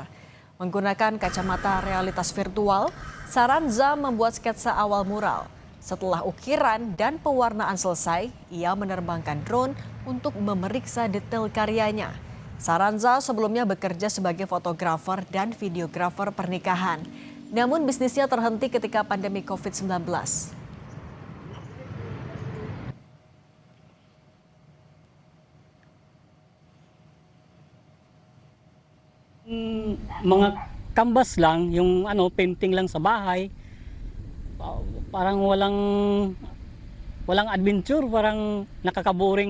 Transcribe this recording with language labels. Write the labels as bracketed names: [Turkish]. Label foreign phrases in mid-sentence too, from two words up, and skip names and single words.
[Indonesian] Menggunakan kacamata realitas virtual, Saranza membuat sketsa awal mural. Setelah ukiran dan pewarnaan selesai, ia menerbangkan drone untuk memeriksa detail karyanya. Saranza sebelumnya bekerja sebagai fotografer dan videografer pernikahan. Namun bisnisnya terhenti ketika pandemi COVID-19. [Filipino] Mga canvas lang, yung painting lang sa bahay. Parang walang adventure, parang nakakaboring.